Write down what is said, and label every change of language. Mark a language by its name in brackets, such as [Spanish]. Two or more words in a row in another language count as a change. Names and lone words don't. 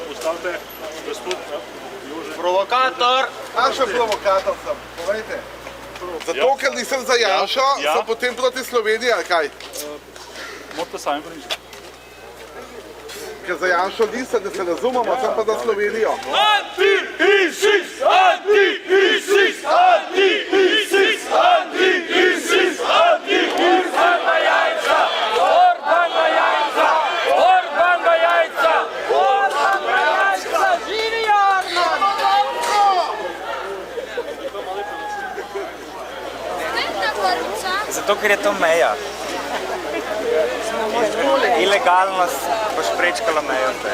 [Slovenian] Postavite, gospod Jože. Provokator! Kakšen provokator sem? Povejte. Zato, ker nisem za Janšo, sem potem proti Sloveniji, ali kaj? Morate sami premišljati. Ker za Janšo nisem, da se razumemo, sem pa za Slovenijo. Anti-ISIS! Anti-ISIS! Anti-ISIS! Anti-ISIS! Anti-ISIS! Orban na jajca! Orban na jajca! Orban na jajca! Orban na jajca! Živi Orban! Zato, ker je to meja. Ilegalnost boš prečkala mejo.